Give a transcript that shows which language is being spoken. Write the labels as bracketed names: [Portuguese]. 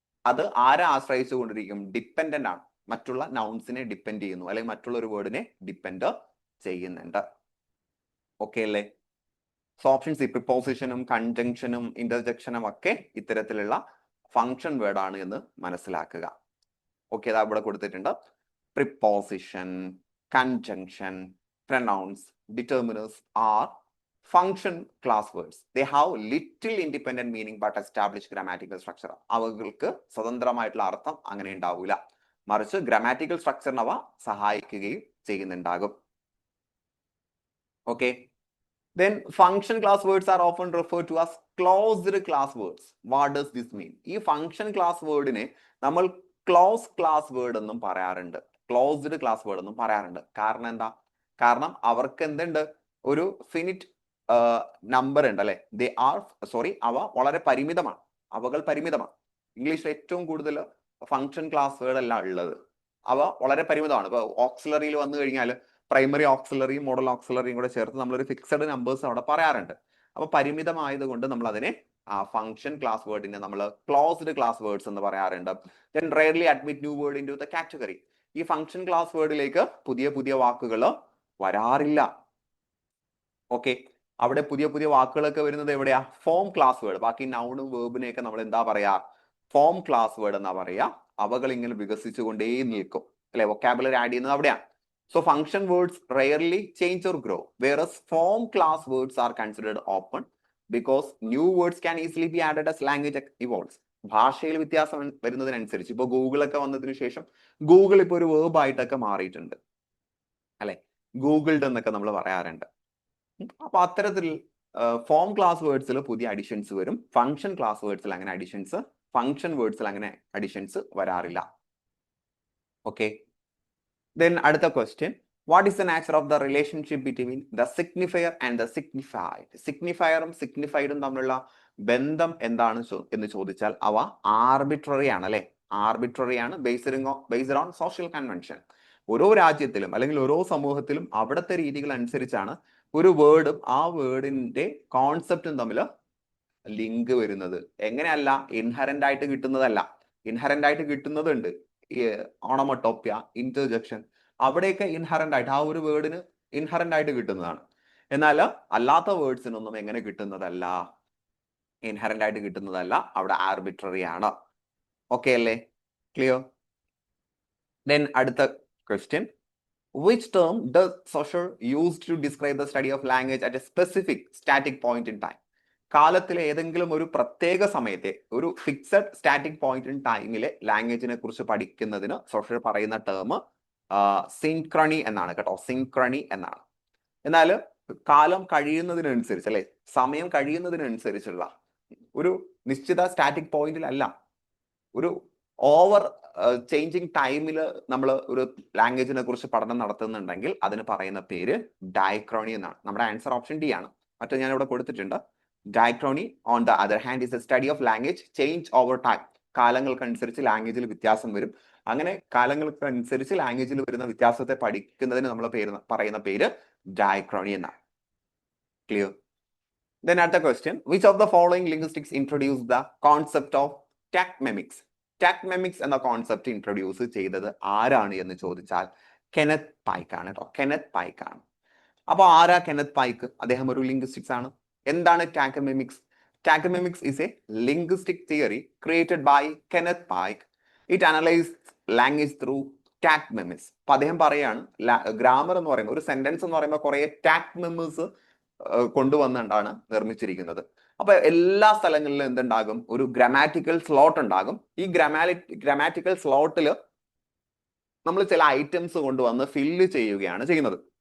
[Malayalam] അത് ആരെ ആശ്രയിച്ചു കൊണ്ടിരിക്കും, ഡിപ്പെൻഡന്റ് ആണ്. മറ്റുള്ള നൗൺസിനെ ഡിപ്പെൻഡ് ചെയ്യുന്നു, അല്ലെങ്കിൽ മറ്റുള്ള ഒരു വേർഡിനെ ഡിപ്പെൻഡ് ചെയ്യുന്നുണ്ട്. ഓക്കെ അല്ലേ? സോ ഓപ്ഷൻ സി, പ്രിപ്പോസിഷനും കൺജങ്ഷനും ഇന്റർജക്ഷനും ഒക്കെ ഇത്തരത്തിലുള്ള ഫംഗ്ഷൻ വേർഡ് ആണ് എന്ന് മനസ്സിലാക്കുക. ഓക്കെ, അതാ ഇവിടെ കൊടുത്തിട്ടുണ്ട്. [English] Preposition, conjunction, pronouns, determiners are function class words. They have little independent meaning but established grammatical structure. [Malayalam] അവകൾക്ക് സ്വതന്ത്രമായിട്ടുള്ള അർത്ഥം അങ്ങനെ ഉണ്ടാവില്ല, മറിച്ച് ഗ്രാമാറ്റിക്കൽ സ്ട്രക്ചറിന് അവ സഹായിക്കുകയും ചെയ്യുന്നുണ്ടാകും. [English] Okay, then function class words are often referred to as closed class words. What does this mean? [Malayalam] ഈ function class wordനെ നമ്മൾ close class word എന്നും പറയാറുണ്ട്, ക്ലോസ്ഡ് ക്ലാസ് വേർഡ് എന്നും പറയാറുണ്ട്. കാരണം എന്താ? കാരണം അവർക്ക് എന്തുണ്ട്, ഒരു ഫിനിറ്റ് നമ്പർ ഉണ്ട് അല്ലെ. അവ വളരെ പരിമിതമാണ്, അവകൾ പരിമിതമാണ്. ഇംഗ്ലീഷിൽ ഏറ്റവും കൂടുതൽ ഫംഗ്ഷൻ ക്ലാസ് വേർഡ് അല്ല ഉള്ളത്, അവ വളരെ പരിമിതമാണ്. ഇപ്പൊ ഓക്സിലറിയിൽ വന്നു കഴിഞ്ഞാൽ പ്രൈമറി ഓക്സിലറിയും മോഡൽ ഓക്സിലറിയും കൂടെ ചേർത്ത് നമ്മളൊരു ഫിക്സഡ് നമ്പേഴ്സ് അവിടെ പറയാറുണ്ട്. അപ്പൊ പരിമിതമായതുകൊണ്ട് നമ്മൾ അതിനെ ഫംഗ്ഷൻ ക്ലാസ് വേർഡിനെ നമ്മൾ ക്ലോസ്ഡ് ക്ലാസ് വേർഡ്സ് എന്ന് പറയാറുണ്ട്. [English] then rarely admit new word into the category. [Malayalam] ഈ ഫംഗ്ഷൻ ക്ലാസ് വേർഡിലേക്ക് പുതിയ പുതിയ വാക്കുകൾ വരാറില്ല. ഓക്കെ, അവിടെ പുതിയ പുതിയ വാക്കുകളൊക്കെ വരുന്നത് എവിടെയാ, ഫോം ക്ലാസ് വേർഡ്. ബാക്കി നൗണും വേർബിനെയൊക്കെ നമ്മൾ എന്താ പറയാ, ഫോം ക്ലാസ് വേർഡ് എന്നാ പറയാ. അവകൾ ഇങ്ങനെ വികസിച്ചുകൊണ്ടേ നിൽക്കും അല്ലെ, വൊക്കാബുലറി ആഡ് ചെയ്യുന്നത് അവിടെയാണ്. [English] So function words rarely change or grow, whereas form class words are considered open because new words can easily be added as language evolves. [Malayalam] ഭാഷയിൽ വ്യത്യാസം വരുന്നതിനനുസരിച്ച് ഇപ്പൊ ഗൂഗിളൊക്കെ വന്നതിന് ശേഷം ഗൂഗിൾ ഇപ്പൊ ഒരു വേർബ് ആയിട്ടൊക്കെ മാറിയിട്ടുണ്ട് അല്ലെ, ഗൂഗിൾഡ് എന്നൊക്കെ നമ്മൾ പറയാറുണ്ട്. അപ്പൊ അത്തരത്തിൽ ഫോം ക്ലാസ് വേർഡ്സിൽ പുതിയ അഡിഷൻസ് വരും, ഫംഗ്ഷൻ ക്ലാസ് വേർഡ്സിൽ അങ്ങനെ അഡിഷൻസ്, ഫംഗ്ഷൻ വേർഡ്സിൽ അങ്ങനെ അഡിഷൻസ് വരാറില്ല. [English] okay, then [Malayalam] അടുത്ത question, [English] what is the nature of the relationship between the signifier and the signified? [Malayalam] സിഗ്നിഫയറും സിഗ്നിഫൈഡും തമ്മിലുള്ള ബന്ധം എന്താണ് എന്ന് ചോദിച്ചാൽ അവ ആർബിട്രറി ആണ് അല്ലെ, ആർബിട്രറി ആണ്, ബേസ്ഡ് ഓൺ സോഷ്യൽ കൺവെൻഷൻ. ഓരോ രാജ്യത്തിലും അല്ലെങ്കിൽ ഓരോ സമൂഹത്തിലും അവിടുത്തെ രീതികൾ അനുസരിച്ചാണ് ഒരു വേർഡും ആ വേർഡിന്റെ കോൺസെപ്റ്റും തമ്മിൽ ലിങ്ക് വരുന്നത്. എങ്ങനെയല്ല, ഇൻഹറന്റ് ആയിട്ട് കിട്ടുന്നതല്ല. ഇൻഹറന്റ് ആയിട്ട് കിട്ടുന്നതുണ്ട്, ഓണമട്ടോപ്യ, ഇന്റർജെക്ഷൻ, അവിടെയൊക്കെ ഇൻഹറന്റ് ആയിട്ട് ആ ഒരു വേർഡിന് ഇൻഹറന്റ് ആയിട്ട് കിട്ടുന്നതാണ്. എന്നാൽ അല്ലാത്ത വേർഡ്സിനൊന്നും എങ്ങനെ കിട്ടുന്നതല്ല, ഇൻഹറന്റ് ആയിട്ട് കിട്ടുന്നതല്ല, അവിടെ ആർബിട്രറി ആണ്. ഓക്കെ അല്ലേ? ക്ലിയർ? [English] then [Malayalam] അടുത്ത question, [English] which term does Saussure use to describe the study of language at a specific static point in time? [Malayalam] കാലത്തിലെ ഏതെങ്കിലും ഒരു പ്രത്യേക സമയത്തെ ഒരു ഫിക്സഡ് സ്റ്റാറ്റിക് പോയിന്റ് ഇൻ ടൈമിലെ ലാംഗ്വേജിനെ കുറിച്ച് പഠിക്കുന്നതിന് സോഷ്യർ പറയുന്ന ടേം സിൻക്രണി എന്നാണ് കേട്ടോ, സിൻക്രണി എന്നാണ്. എന്നാൽ കാലം കഴിയുന്നതിനനുസരിച്ച് അല്ലെ, സമയം കഴിയുന്നതിനനുസരിച്ചുള്ള ഒരു നിശ്ചിത സ്റ്റാറ്റിക് പോയിന്റിലല്ല, ഒരു ഓവർ ചേഞ്ചിങ് ടൈമിൽ നമ്മൾ ഒരു ലാംഗ്വേജിനെ കുറിച്ച് പഠനം നടത്തുന്നുണ്ടെങ്കിൽ അതിന് പറയുന്ന പേര് ഡയക്രോണി എന്നാണ്. നമ്മുടെ ആൻസർ ഓപ്ഷൻ ഡി ആണ്. മറ്റേ ഞാൻ ഇവിടെ കൊടുത്തിട്ടുണ്ട്. [English] Diachrony on the other hand is a study of language change over time. [Malayalam] കാലങ്ങൾക്കനുസരിച്ച് ലാംഗ്വേജിൽ വ്യത്യാസം വരും. അങ്ങനെ കാലങ്ങൾക്കനുസരിച്ച് ലാംഗ്വേജിൽ വരുന്ന വ്യത്യാസത്തെ പഠിക്കുന്നതിന് നമ്മൾ പറയുന്ന പേര് ഡയക്രോണി എന്നാണ്. Clear? [English] Then at the question, which of the following linguistics introduced the concept of tagmemics? [Malayalam] ടാക്മെമിക്സ് എന്ന കോൺസെപ്റ്റ് ഇൻട്രൊഡ്യൂസ് ചെയ്തത് ആരാണ് എന്ന് ചോദിച്ചാൽ കെനത്ത് പൈക്ക് ആണ് കേട്ടോ, കെനത്ത് പൈക്ക് ആണ്. അപ്പൊ ആരാ കെനത്ത് പൈക്ക്? അദ്ദേഹം ഒരു ലിംഗ്വിസ്റ്റിക്സ് ആണ്. എന്താണ് ടാക്മെമിക്സ്? [English] Tagmemics is a linguistic theory created by Kenneth Pike. It analyzes language through tagmemics. [Malayalam] അപ്പൊ അദ്ദേഹം പറയാണ് ഗ്രാമർ എന്ന് പറയുമ്പോൾ, ഒരു സെന്റൻസ് എന്ന് പറയുമ്പോൾ കുറെ ടാക്മെമിക്സ് കൊണ്ടുവന്നുകൊണ്ടാണ് നിർമ്മിച്ചിരിക്കുന്നത്. അപ്പൊ എല്ലാ സ്ഥലങ്ങളിലും എന്തുണ്ടാകും? ഒരു ഗ്രാമാറ്റിക്കൽ സ്ലോട്ട് ഉണ്ടാകും. ഈ ഗ്രാമാറ്റിക്കൽ സ്ലോട്ടിൽ നമ്മൾ ചില ഐറ്റംസ് കൊണ്ടുവന്ന് ഫില്ല് ചെയ്യുകയാണ് ചെയ്യുന്നത്.